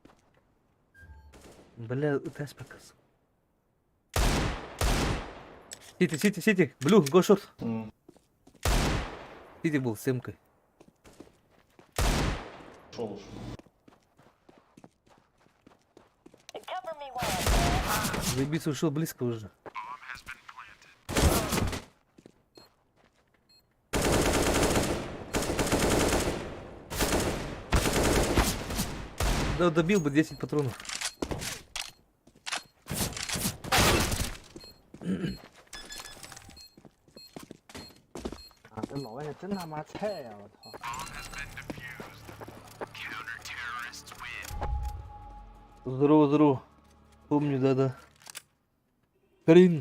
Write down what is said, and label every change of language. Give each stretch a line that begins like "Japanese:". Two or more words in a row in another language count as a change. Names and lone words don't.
Russian: Бля, тест приказ. Сити.
English: Blue, go short.
Russian: М. Сити был с М-кой. Шел уж.
English: Cover me while I'm
Russian: Заебись, ушел близко уже. Да, добил бы 10 патронов.
Chinese: 啊，这老外真他妈菜呀！我操！
Russian: Здорово. Помню, да. Карин.